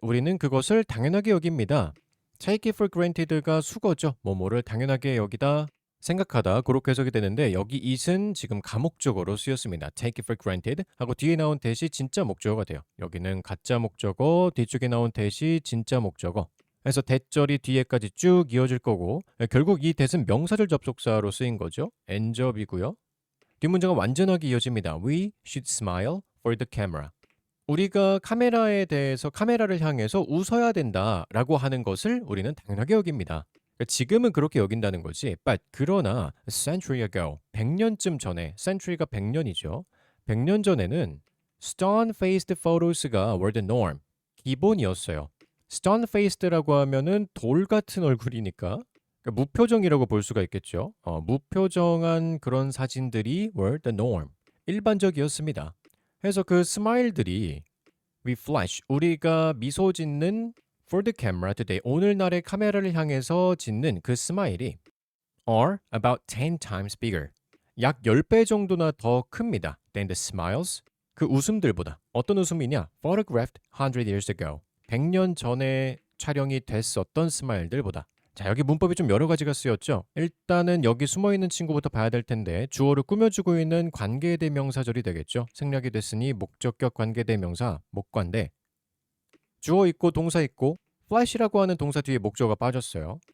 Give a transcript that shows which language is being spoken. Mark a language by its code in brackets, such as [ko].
[ko] 우리는 그것을 당연하게 여깁니다. [en] take it for granted [ko] 가 수거죠. 뭐뭐를 당연하게 여기다, 생각하다 그렇게 해석이 되는데 여기 it은 지금 가목적어로 쓰였습니다. [en] take it for granted [ko] 하고 뒤에 나온 that이 진짜 목적어가 돼요. 여기는 가짜 목적어, 뒤쪽에 나온 that이 진짜 목적어. 그래서 that절이 뒤에까지 쭉 이어질 거고 결국 이 that은 명사절 접속사로 쓰인 거죠. end접이고요. 뒷문장은 완전하게 이어집니다. [en] We should smile for the camera. [ko] 우리가 카메라에 대해서 카메라를 향해서 웃어야 된다라고 하는 것을 우리는 당연하게 여깁니다. 그러니까 지금은 그렇게 여긴다는 거지. But 그러나 [en] a century ago, [ko] 100년쯤 전에, century가 100년이죠. 100년 전에는 [en] stone-faced photos [ko] 가 [en] were the norm, [ko] 기본이었어요. stone-faced라고 하면은 돌 같은 얼굴이니까 그러니까 무표정이라고 볼 수가 있겠죠. 무표정한 그런 사진들이 [en] were the norm, [ko] 일반적이었습니다. 그래서 그 스마일들이 [en] we flash, [ko] 우리가 미소 짓는 [en] for the camera today, [ko] 오늘날의 카메라를 향해서 짓는 그 스마일이 [en] are about 10 times bigger, [ko] 약 10배 정도나 더 큽니다. [en] than the smiles, [ko] 그 웃음들보다. 어떤 웃음이냐? [en] photographed 100 years ago, [ko] 100년 전에 촬영이 됐었던 스마일들보다. 자, 여기 문법이 좀 여러 가지가 쓰였죠. 일단은 여기 숨어있는 친구부터 봐야 될 텐데 주어를 꾸며주고 있는 관계대명사절이 되겠죠. 생략이 됐으니 목적격 관계대명사 목관대, 주어 있고 동사 있고 flash라고 하는 동사 뒤에 목적어가 빠졌어요.